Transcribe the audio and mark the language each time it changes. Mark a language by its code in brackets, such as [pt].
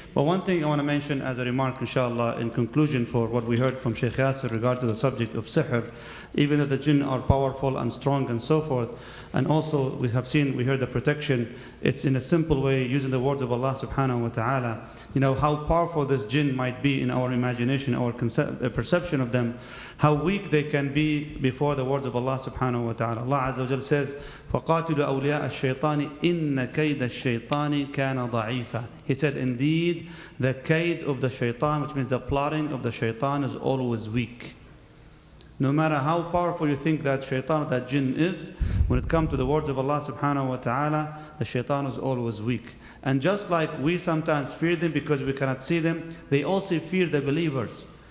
[en] But one thing I want to mention as a remark, inshallah, in conclusion for what we heard from Shaykh Yasir regard to the subject of sihr, even though the jinn are powerful and strong and so forth, and also we heard the protection, it's in a simple way, using the words of Allah subhanahu wa ta'ala, how powerful this jinn might be in our imagination, our perception of them, how weak they can be before the words of Allah subhanahu wa ta'ala. [ar] Allah Azza wa Jal says, فَقَاتِلُوا أَوْلِيَاءَ الشَّيْطَانِ إِنَّ كَيْدَ الشَّيْطَانِ كَانَ ضَعِيفًا. [en] He said, indeed, the kaid of the shaitan, which means the plotting of the shaitan, is always weak. No matter how powerful you think that shaitan or that jinn is, when it comes to the words of Allah subhanahu wa ta'ala, the shaitan is always weak. And just like we sometimes fear them because we cannot see them, they also fear the believers.